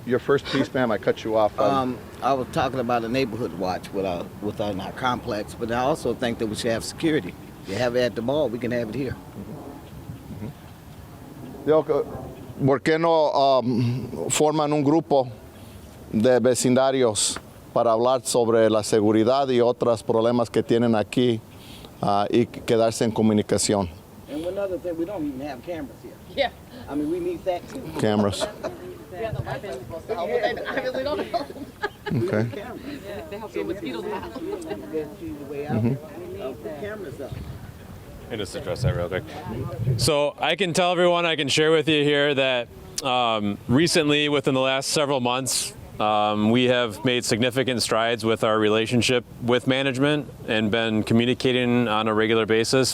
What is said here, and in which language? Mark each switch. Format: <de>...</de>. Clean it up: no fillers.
<en>Your first piece, ma'am, I cut you off. I was talking about a neighborhood watch within our complex, but I also think that we should have security. You have it at the mall, we can have it here.</en> <es>¿Por qué no forman un grupo de vecindarios para hablar sobre la seguridad y otros problemas que tienen aquí y quedarse en comunicación?</es> <en>And one other thing, we don't even have cameras here. Yeah. I mean, we need that too. Cameras. Yeah, the weapons supposed to help, but I really don't know. Okay. They help the mosquitoes out. Put cameras up. Let me just address that real quick. So I can tell everyone, I can share with you here that recently, within the last several months, we have made significant strides with our relationship with management and been communicating on a regular basis.</en>